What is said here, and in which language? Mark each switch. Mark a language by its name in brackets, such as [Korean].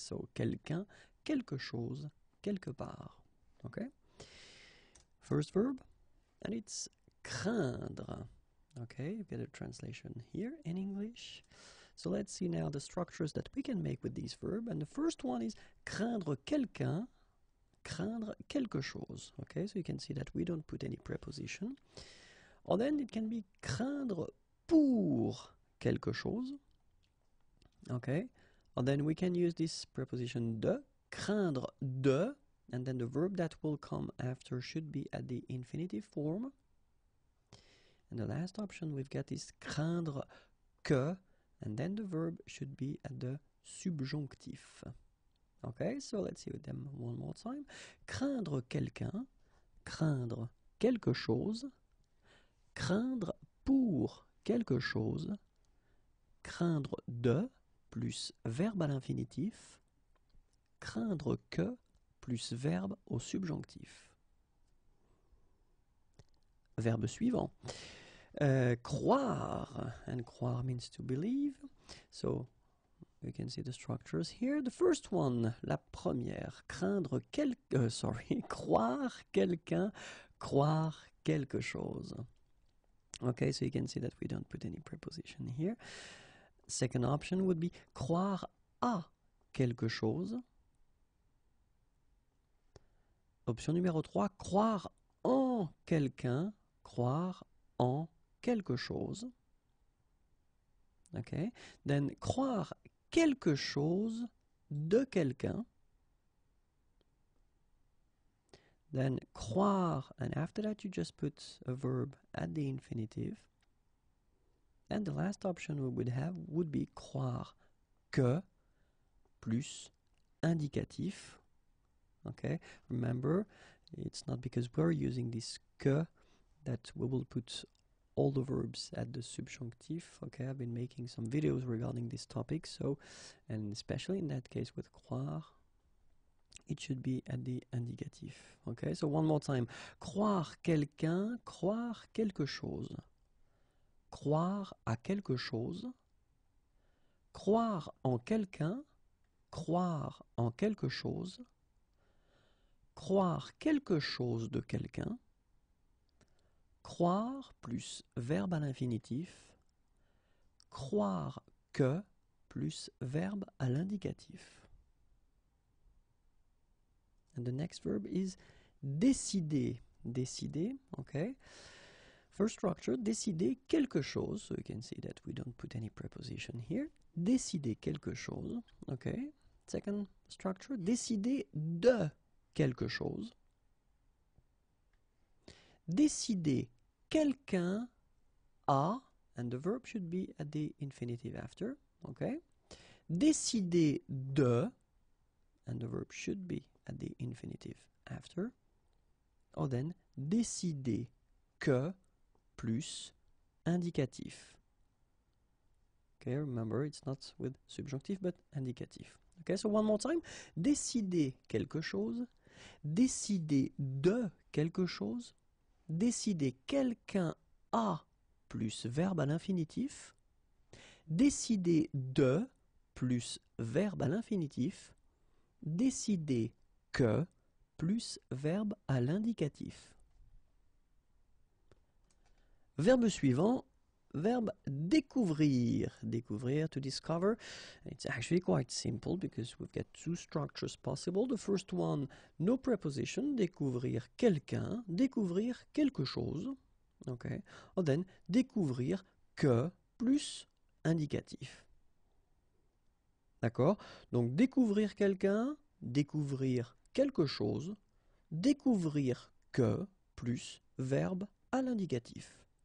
[French] So, quelqu'un, quelque chose, quelque part. [English] Okay? First verb, and it's craindre. Okay, you get a translation here in English. So let's see now the structures that we can make with this verb. And the first one is [French] craindre quelqu'un, craindre quelque chose. [English] Okay, so you can see that we don't put any preposition. Or then it can be [French] craindre pour quelque chose. [English] Okay, and then we can use this preposition de, craindre de, and then the verb that will come after should be at the infinitive form. And the last option we've got is craindre que, and then the verb should be at the subjonctif. Okay, so let's see them one more time. [French] Craindre quelqu'un, craindre quelque chose, craindre pour quelque chose, craindre de, plus verbe à l'infinitif, craindre que, plus verbe au subjonctif. Verbe suivant. [English] Croire, and croire means to believe. So, you can see the structures here. The first one, [French] la première, craindre croire quelqu'un, croire quelque chose. [English] Okay, so you can see that we don't put any preposition here. Second option would be [French] croire à quelque chose. Option numéro 3, croire en quelqu'un, croire en quelque chose. Okay. Then croire quelque chose de quelqu'un. [English] Then croire, and after that you just put a verb at the infinitive. And the last option we would have would be [French] croire que plus indicatif. [English] Okay, remember, it's not because we're using this que that we will put all the verbs at the subjunctive. Okay, I've been making some videos regarding this topic, so, and especially in that case with croire, it should be at the indicatif. Okay, so one more time. [French] Croire quelqu'un, croire quelque chose. Croire à quelque chose. Croire en quelqu'un, croire en quelque chose. Croire quelque chose de quelqu'un. croire plus verbe à l'infinitif, croire que plus verbe à l'indicatif. [English] And the next verb is décider. Décider, okay. First structure, [French] décider quelque chose. [English] So you can see that we don't put any preposition here. [French] Décider quelque chose, okay. [English] Second structure, [French] décider de quelque chose. Décider quelqu'un a, [English] and the verb should be at the infinitive after, okay. Décider de, and the verb should be at the infinitive after. Or then, [French] décider que plus indicatif. [English] Okay, remember, it's not with subjunctive, but indicatif. Okay, so one more time. [French] Décider quelque chose, décider de quelque chose, décider quelqu'un a plus verbe à l'infinitif, décider de plus verbe à l'infinitif, décider que plus verbe à l'indicatif. Verbe suivant, verbe découvrir. [English] Découvrir, to discover. It's actually quite simple because we've got two structures possible. The first one, no preposition, [French] découvrir quelqu'un, découvrir quelque chose. [English] Okay. [French] Or then, découvrir que plus indicatif. D'accord? Donc, découvrir quelqu'un, découvrir quelque chose, découvrir que plus verbe à l'indicatif.